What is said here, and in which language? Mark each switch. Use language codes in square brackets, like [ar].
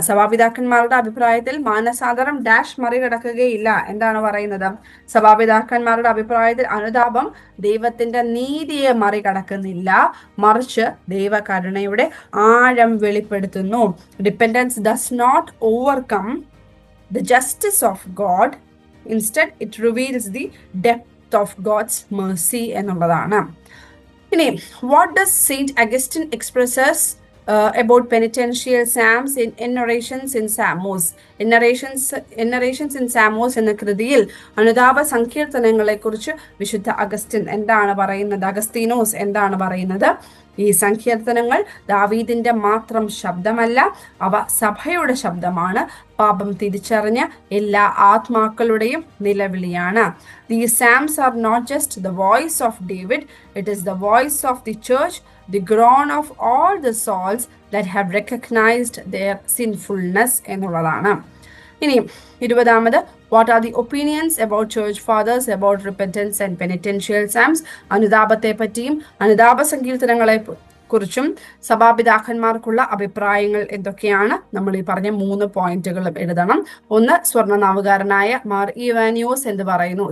[ml] സഭാപിതാക്കന്മാരുടെ അഭിപ്രായത്തിൽ മാനസാന്തരം ഡാഷ് മറികടക്കുകയില്ല. എന്താണ് പറയുന്നത്? സഭാപിതാക്കന്മാരുടെ അഭിപ്രായത്തിൽ അനുതാപം ദൈവത്തിന്റെ നീതിയെ മറികടക്കുന്നില്ല, മറിച്ച് ദൈവകരുണയുടെ ആഴം വെളിപ്പെടുത്തുന്നു. [en] Dependence does not overcome the justice of God. Instead, it reveals the depth of God's mercy എന്നുള്ളതാണ്. ഇനി what does Saint Augustine expresses about penitential psalms in narrations in Samos. [ml] Narrations in Samos എന്ന കൃതിയിൽ അനുതാപ സങ്കീർത്തനങ്ങളെ കുറിച്ച് വിശുദ്ധ Augustine എന്താണ് പറയുന്നത്? അഗസ്തീനോസ് എന്താണ് പറയുന്നത്? ഈ സങ്കീർത്തനങ്ങൾ ദാവീദിന്റെ മാത്രം ശബ്ദമല്ല, അവ സഭയുടെ ശബ്ദമാണ്. പാപം തിരിച്ചറിഞ്ഞ എല്ലാ ആത്മാക്കളുടെയും നിലവിളിയാണ്. [en] These psalms are not just the voice of David, it is the voice of the church, the groan of all the souls that have recognized their sinfulness എന്നുള്ളതാണ്. [ml] ഇനി 20ാമത്, [en] What are the opinions about church fathers about repentance and penitential psalms? [ml] അനുതാപത്തെ പറ്റിയും അനുതാപ സങ്കീർത്തനങ്ങളെ കുറിച്ചും സഭാപിതാക്കന്മാർക്കുള്ള അഭിപ്രായങ്ങൾ എന്തൊക്കെയാണ്? നമ്മൾ ഈ പറഞ്ഞ 3 പോയിന്റുകളും എഴുതണം. ഒന്ന്, സ്വർണ്ണ നാവുകാരനായ മാർ ഇവാനിയോസ് എന്ത് പറയുന്നു?